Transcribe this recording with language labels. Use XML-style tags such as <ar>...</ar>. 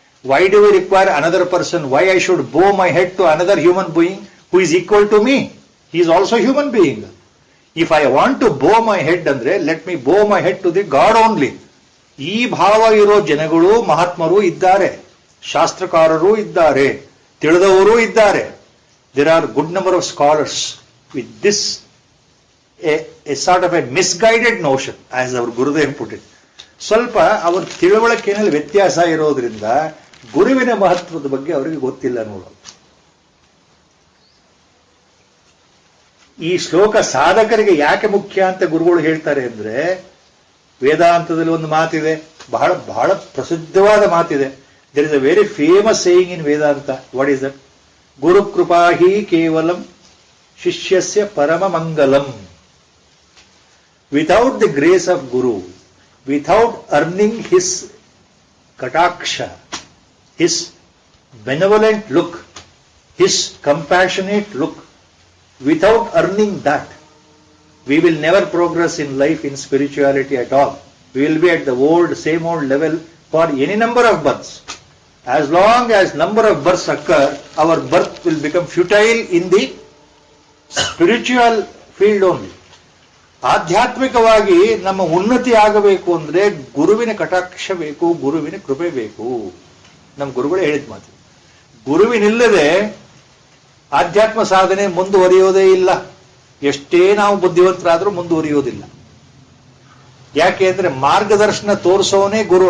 <en>Why do we require another person? Why I should bow my head to another human being who is equal to me? He is also human being. If I want to bow my head ಅಂದ್ರೆ let me bow my head to the God only.</en> <kn>ಈ ಭಾವ ಇರೋ ಜನಗಳು, ಮಹಾತ್ಮರು ಇದ್ದಾರೆ, ಶಾಸ್ತ್ರಕಾರರು ಇದ್ದಾರೆ, ತಿಳಿದವರು ಇದ್ದಾರೆ.</kn> <en>There are good number of scholars with this a sort of a misguided notion, as our Gurudev put it.</en> <kn>ಸ್ವಲ್ಪ ಅವರ ತಿಳುವಳಿಕೆಯಲ್ಲಿ ವ್ಯತ್ಯಾಸ ಇರೋದ್ರಿಂದ ಗುರುವಿನ ಮಹತ್ವದ ಬಗ್ಗೆ ಅವರಿಗೆ ಗೊತ್ತಿಲ್ಲ ನೋಡೋದು. ಈ ಶ್ಲೋಕ ಸಾಧಕರಿಗೆ ಯಾಕೆ ಮುಖ್ಯ ಅಂತ ಗುರುಗಳು ಹೇಳ್ತಾರೆ ಅಂದ್ರೆ, ವೇದಾಂತದಲ್ಲಿ ಒಂದು ಮಾತಿದೆ, ಬಹಳ ಬಹಳ ಪ್ರಸಿದ್ಧವಾದ ಮಾತಿದೆ.</kn> <en>There is a very famous saying in Vedanta. What is that?</en> <sa>ಗುರು ಕೃಪಾ ಹಿ ಕೇವಲಂ ಶಿಷ್ಯಸ್ಯ ಪರಮ ಮಂಗಲಂ.</sa> <en>Without the grace of Guru, without earning his kataksha, his benevolent look, his compassionate look, without earning that, we will never progress in life, in spirituality at all. We will be at the same old level for any number of births. As long as number of births occur, our birth will become futile in the spiritual field only.</en> <kn>ಆಧ್ಯಾತ್ಮಿಕವಾಗಿ ನಮ್ಮ ಉನ್ನತಿ ಆಗಬೇಕು ಅಂದ್ರೆ ಗುರುವಿನ ಕಟಾಕ್ಷ ಬೇಕು, ಗುರುವಿನ ಕೃಪೆ ಬೇಕು. ನಮ್ಮ ಗುರುಗಳೇ ಹೇಳಿದ ಮಾತು. ಗುರುವಿನಿಲ್ಲದೆ ಆಧ್ಯಾತ್ಮ ಸಾಧನೆ ಮುಂದುವರಿಯೋದೇ ಇಲ್ಲ. ಎಷ್ಟೇ ನಾವು ಬುದ್ಧಿವಂತರಾದ್ರೂ ಮುಂದುವರಿಯೋದಿಲ್ಲ. ಯಾಕೆ ಅಂದ್ರೆ ಮಾರ್ಗದರ್ಶನ ತೋರಿಸೋನೇ ಗುರು.</kn>